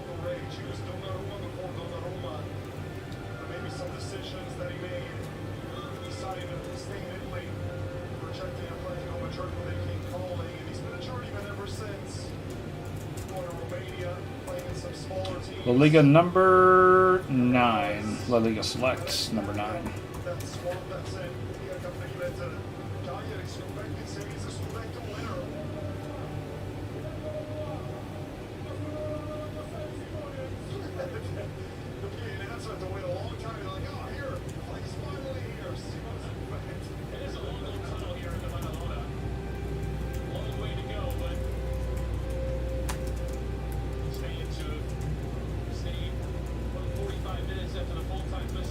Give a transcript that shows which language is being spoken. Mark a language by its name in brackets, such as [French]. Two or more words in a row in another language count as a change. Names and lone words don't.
[English] Maybe some decisions that he made, deciding to stay in Italy, rejecting Atletico Madrid when they came calling, and he's been a journeyman ever since. Going to Romania, playing in some smaller teams. La Liga number 9. La Liga Select number 9. That's one that's it. Liga Campionata. Cagliari scudetto, Serie A Select winner. The announcers had to wait a long time. They're like, oh, here, he's finally here. See what's it. It is a long, long tunnel here in the Maradona. Long way to go, but stay 45 minutes after the full-time whistle.